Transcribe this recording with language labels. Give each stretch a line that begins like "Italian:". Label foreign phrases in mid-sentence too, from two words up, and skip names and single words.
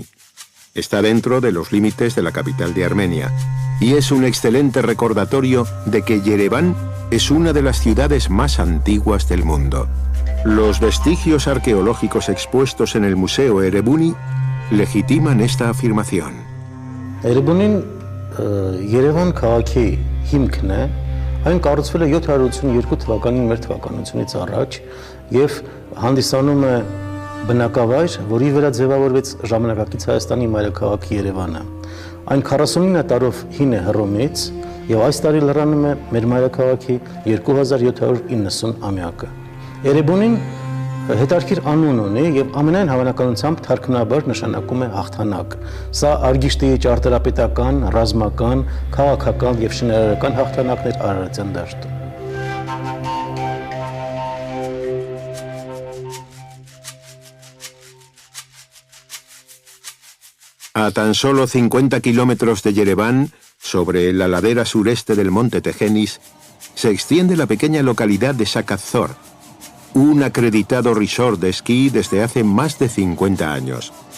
Spanish: Está dentro de los límites de la capital de Armenia, y es un excelente recordatorio de que Yerevan es una de las ciudades más antiguas del mundo. Los vestigios arqueológicos expuestos en el Museo Erebuni legitiman esta afirmación.
Armenian: Erebunin Yerevan քաղաքի հիմքն է, այն կառուցվել է 782 թվականին մեր թվականությունից առաջ եւ հանդիսանում է բնակավայր, որի վրա ձևավորվեց ժամանակակից Հայաստանի մայրաքաղաք Երևանը։ Այն 49 տարով հին է Հռոմից եւ այս տարի լրանում է մեր մայրաքաղաքի 2790 ամյակը։ Էրեբունին հետարքիր անուն ունի եւ ամենայն հավանականությամբ թարգմանաբար նշանակում է հաղթանակ։ Սա Արգիշտի ճարտարապետական, ռազմական, քաղաքական եւ շինարարական հաղթանակներ Արարատյան դաշտում։
Spanish: A tan solo 50 kilómetros de Yerevan, sobre la ladera sureste del monte Tejenis, se extiende la pequeña localidad de Şakazor, un acreditado resort de esquí desde hace más de 50 años.